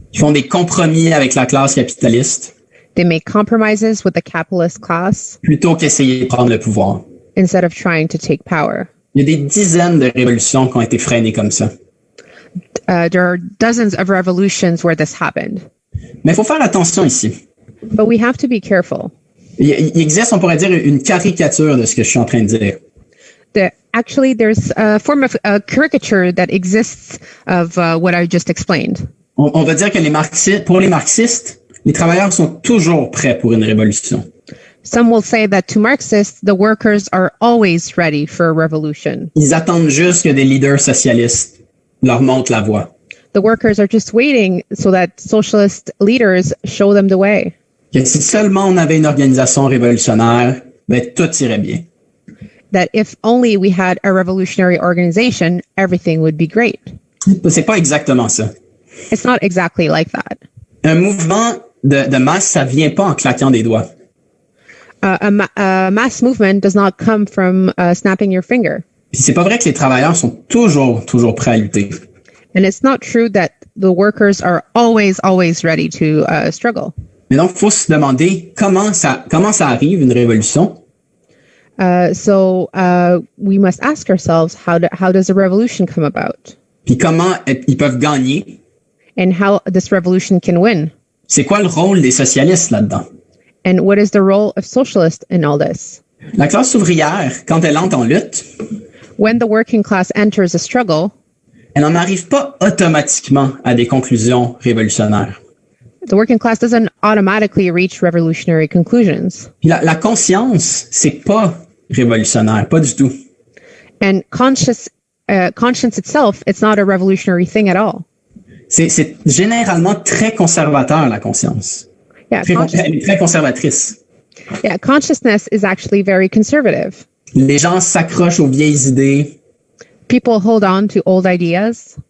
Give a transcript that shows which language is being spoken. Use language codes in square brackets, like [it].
[fr] qui font des compromis avec la classe capitaliste, [en] They make compromises with the capitalist class [fr] plutôt qu'essayer de prendre le pouvoir. [en] instead of trying to take power. [fr] Il y a des dizaines de révolutions qui ont été freinées comme ça. [en] There are dozens of revolutions where this happened. [fr] Mais il faut faire attention ici. [en] But we have to be careful. [fr] Il existe, on pourrait dire, une caricature de ce que je suis en train de dire. [en] Actually, there's a form of caricature that exists of what I just explained. [fr] On va dire que pour les marxistes, les travailleurs sont toujours prêts pour une révolution. [en] Some will say that to Marxists, the workers are always ready for a revolution. [fr] Ils attendent juste que des leaders socialistes leur montrent la voie. [en] The workers are just waiting so that socialist leaders show them the way. [fr] Que si seulement on avait une organisation révolutionnaire, ben tout irait bien. [en] That if only we had a revolutionary organization, everything would be great. [fr] C'est pas exactement ça. [en] It's not exactly like that. [fr] Un mouvement de masse, ça vient pas en claquant des doigts. [en] A mass movement does not come from snapping your finger. [fr] Puis c'est pas vrai que les travailleurs sont toujours prêts à lutter. [en] And it's not true that the workers are always ready to struggle. [fr] Mais donc, il faut se demander comment ça arrive, une révolution. [en] So we must ask ourselves, how does a revolution come about? [fr] Puis comment ils peuvent gagner. [en] And how this revolution can win? [fr] C'est quoi le rôle des socialistes là-dedans? [en] And what is the role of socialists in all this? [fr] La classe ouvrière, quand elle entre en lutte, [en] When the working class enters a struggle, [fr] elle n'en arrive pas automatiquement à des conclusions révolutionnaires. [en] the working class doesn't automatically reach revolutionary conclusions. [fr] Puis la conscience, c'est pas révolutionnaire, pas du tout. [en] And conscience itself, it's not a revolutionary thing at all. [fr] C'est généralement très conservateur, la conscience. [en] Yeah, [fr] Elle est très conservatrice. [en] consciousness is actually very conservative. [fr] Les gens s'accrochent aux vieilles idées, [en] People hold on to old ideas